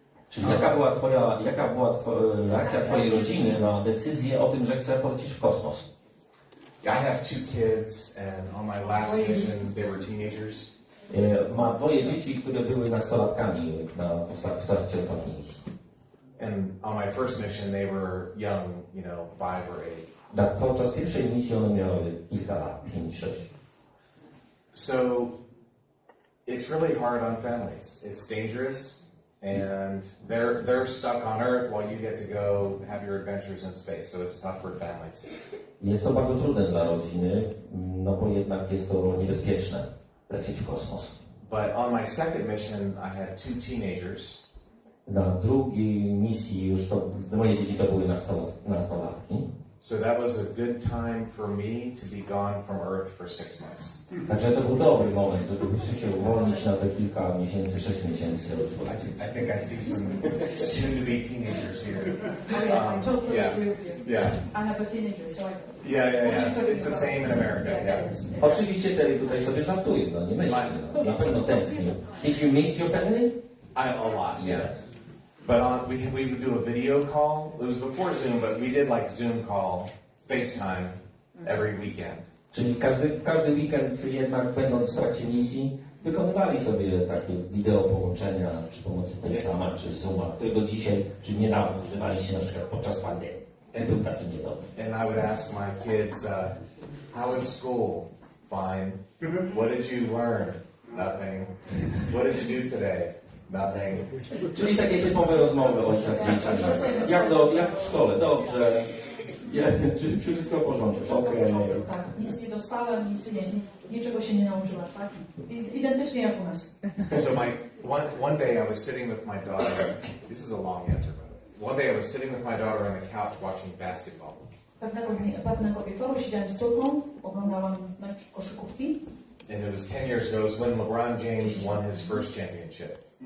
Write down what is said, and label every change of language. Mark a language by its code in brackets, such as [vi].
[pl] Czyli jaka była reakcja twojej rodziny na decyzję o tym, że chce polecieć w kosmos? [en] I have 2 kids, and on my last mission, they were teenagers. [pl] Ma 2 dzieci, które były nastolatkami w trakcie ostatniej misji. [en] And on my first mission, they were young, 5 or 8. [pl] Podczas pierwszej misji one miały kilka lat, 5-6. [en] So it's really hard on families. It's dangerous, and they're stuck on Earth while you get to go have your adventures in space. So it's tough for families. [pl] Jest to bardzo trudne dla rodziny, no bo jednak jest to niebezpieczne lecieć w kosmos. [en] But on my second mission, I had 2 teenagers. [pl] Na drugiej misji już to moje dzieci to były nastolatki. [en] So that was a good time for me to be gone from Earth for 6 months. [pl] Także to był dobry moment, żeby się uwolnić na te kilka miesięcy, 6 miesięcy. [en] I think I see some soon-to-be teenagers here. Oh, yeah, I totally yeah. agree with you. Yeah. I have a teenager, so I... Yeah. It's the same in America. Yeah. [pl] Oczywiście Terry tutaj sobie żartuje, no nie myśli, no. Na pewno tęsknił. [en] Did you miss your family? A lot, yeah. But we would do a video call. It was before Zoom, but we did like Zoom call, FaceTime every weekend. [pl] Czyli każdy weekend jednak będąc w trakcie misji wykonywali sobie takie wideo połączenia przy pomocy FaceTime'a czy Zooma, którego dzisiaj, czy niedawno używaliście na przykład podczas pandemii. Był taki niedobry. [en] And I would ask my kids, how is school? Fine. What did you learn? Nothing. What did you do today? Nothing. [pl] Czyli takie typowe rozmowy ojca z dziećmi. Jak w szkole? Dobrze. Czy wszystko w porządku? Okej. Tak, nic nie dostałem, niczego się nie nauczyłem, tak? Identycznie jak u nas. [en] So one day I was sitting with my daughter. This is a long answer, but one day I was sitting with my daughter on the couch watching basketball. [pl] Pewnego wieczoru siedziałem z córką, oglądałam mecz koszykówki. [en] And it was 10 years ago. It was when LeBron James won his first championship.